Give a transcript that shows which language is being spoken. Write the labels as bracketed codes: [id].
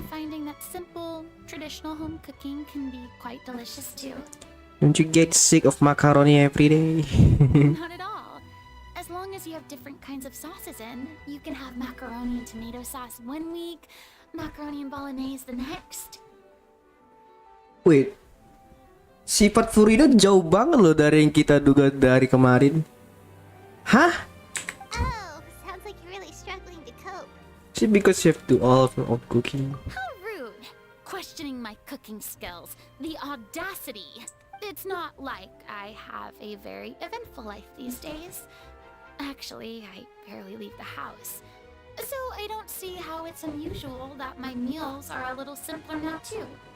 [en] I'm finding that simple, traditional home cooking can be quite delicious too. Don't you get sick of macaroni every day? Not at all. As long as you have different kinds of sauces in, you can have macaroni and tomato sauce one week, macaroni and bolognese the next. [id] Wait, sifat Furina jauh banget loh dari yang kita duga dari kemarin. Hah? [en] Oh, sounds like you're really struggling to cope. Is it because you have to all of your own cooking? How rude! Questioning my cooking skills. The audacity! It's not like I have a very eventful life these days. Actually, I barely leave the house. So I don't see how it's unusual that my meals are a little simpler now too.